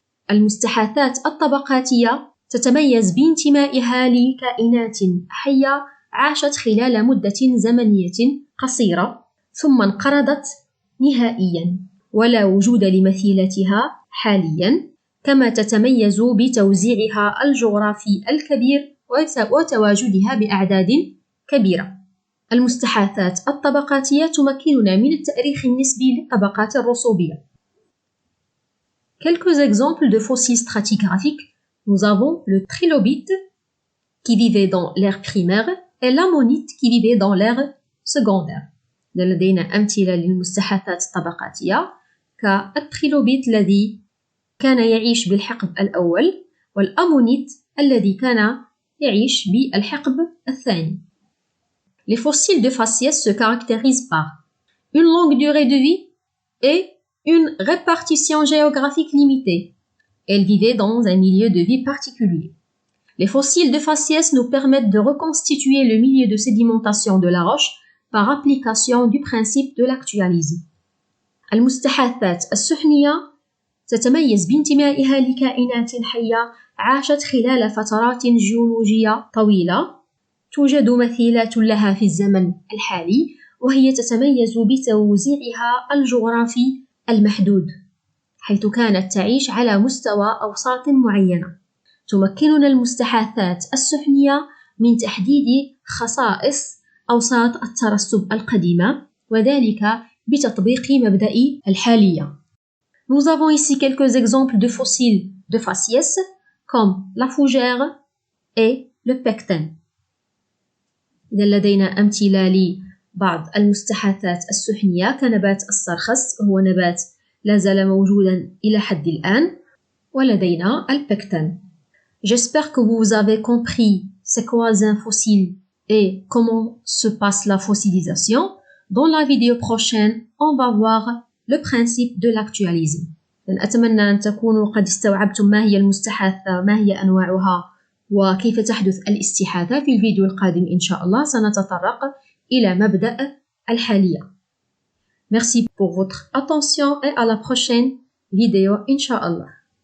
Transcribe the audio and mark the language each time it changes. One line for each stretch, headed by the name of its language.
Arabic: المستحاثات الطبقاتية تتميز بانتمائها لكائنات حية عاشت خلال مدة زمنية قصيرة ثم انقرضت نهائياً ولا وجود لمثيلتها حالياً، كما تتميز بتوزيعها الجغرافي الكبير وتواجدها بأعداد كبيرة. المستحاثات الطبقاتية تمكننا من التأريخ النسبي للطبقات الرسوبية.
French: Quelques exemples de fossiles stratigraphiques. Nous avons le trilobite qui vivait dans l'ère primaire et l'ammonite qui vivait dans l'ère secondaire.
Arabic: لدينا أمثلة للمستحاثات الطبقاتية كالتريلوبيت الذي كان يعيش بالحقب الأول والأمونيت الذي كان يعيش بالحقب الثاني.
French: Les fossiles de faciès se caractérisent par une longue durée de vie et une répartition géographique limitée. Elles vivaient dans un milieu de vie particulier. Les fossiles de faciès nous permettent de reconstituer le milieu de sédimentation de la roche par application du principe de l'actualisme.
Arabic: المستحاثات السحنية تتميز بانتمائها لكائنات حية عاشت خلال فترات جيولوجية طويلة، توجد مثيلات لها في الزمن الحالي، وهي تتميز بتوزيعها الجغرافي المحدود، حيث كانت تعيش على مستوى أوساط معينة. تمكننا المستحاثات السحنية من تحديد خصائص أوساط الترسب القديمة، وذلك بتطبيق مبدأ الحالية.
French: Nous avons ici quelques exemples de fossiles de faciès, comme la fougère et le pecten.
Arabic: إذا لدينا أمثلة لبعض المستحاثات السحنية كنبات السرخس، هو نبات لا زال موجودا إلى حد الآن، ولدينا البكتن.
French: J'espère que vous avez compris c'est quoi un fossile et comment se passe la fossilisation. Dans la vidéo prochaine, on va voir le principe de l'actualisme.
Arabic: أتمنى أن تكونوا قد استوعبتم ما هي المستحاثة، ما هي أنواعها، وكيف تحدث الاستحاثة. في الفيديو القادم إن شاء الله سنتطرق إلى مبدأ الحالية.
French: Merci pour votre attention et à la prochaine vidéo
Arabic: إن شاء الله.